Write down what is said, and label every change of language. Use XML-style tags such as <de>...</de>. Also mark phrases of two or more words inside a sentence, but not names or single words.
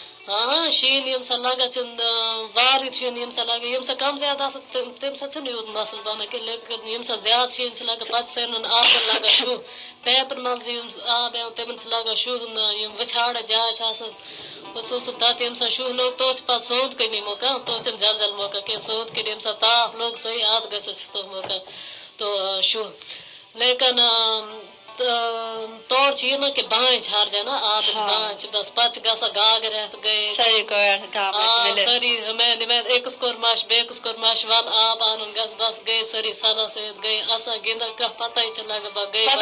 <ks>شیٖن ییٚمہِ ساتہٕ لگان چھِ واریاہ شیٖن ییٚمہِ ساتہٕ لگان ییٚمہِ ساتہٕ کم زیادٕ آسان تمہِ ساتہٕ چھُنہٕ یوٗت مسلہٕ بنان کینٛہہ لیکن ییٚمہِ ساتہٕ زیادٕ شیٖن چھِ لگان پتہٕ چھِ سارنٕے آبن لگان شُہ پیپرن منٛز یِم آب یِوان تِمن چھِ لگان شُہ یِم وٕچھاڑٕ جاے چھِ آسان سُہ تتھ ییٚمہِ ساتہٕ شُہ لوٚگ توٚت چھِ پتہٕ سونٛتھ کٔنی مۄکان توٚت چھِنہٕ جل جل مۄکان کینٛہہ سونٛتھ کٔنۍ ییٚمہِ ساتہٕ تاپھ لوٚگ صحیح ادٕ گژھِ چھِ تِم مۄکان تو شُہ لیکن تورٕ چھِ یہِ نہٕ کہِ بانہِ چھِ ہر جاے نا آبٕچ بانہِ چھِ بس پتہٕ چھِ گژھان گاگر ہٮ۪تھ گٔے سٲری أکِس کوٚر مش بیٚکِس کوٚر مش ول آب انُن گژھ بس گٔے سٲری سنا سۭتۍ گٔے اسان گِنٛدان کانٛہہ پتہ چھِ لگان گٔے</ks>